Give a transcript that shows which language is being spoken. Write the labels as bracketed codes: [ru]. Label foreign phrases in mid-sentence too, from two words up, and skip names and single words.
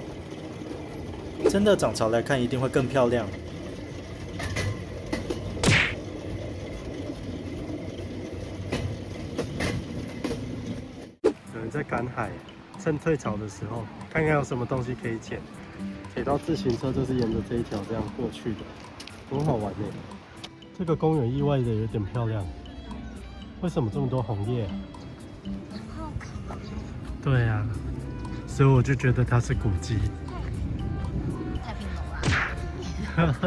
[zh] 真的漲潮來看，一定會更漂亮。有人在趕海，趁退潮的時候，看看有什麼東西可以撿。鐵道自行車就是沿着這一條這樣過去的，很好玩耶。這個公園意外的有點漂亮，為什麼這麼多紅葉？對啊，所以我就覺得它是古蹟。太平樓啊！